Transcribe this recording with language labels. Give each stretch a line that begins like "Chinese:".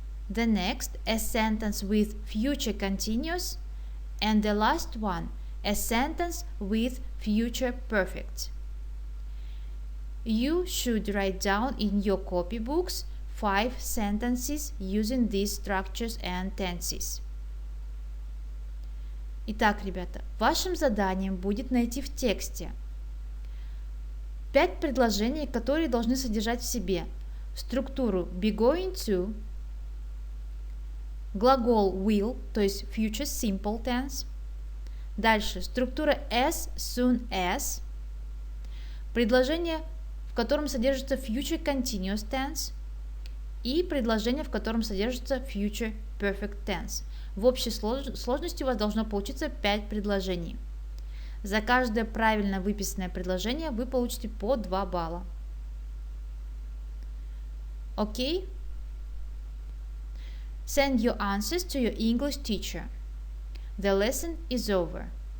English: The next, a sentence with future continuous. And the last one, a sentence with future perfect. You should write down in your copybooks 5 sentences using these structures and tenses.
Russian: Итак, ребята, вашим заданием будет найти в тексте 5 предложений, которые должны содержать в себе структуру be going to, глагол will, то есть future simple tense, дальше структура as soon as, предложение, в котором содержится future continuous tense, и предложение, в котором содержится future perfect tense. В общей сложности у вас должно получиться 5 предложений. За каждое правильно выписанное предложение вы получите по 2 балла. Окей?
English: Send your answers to your English teacher. The lesson is over.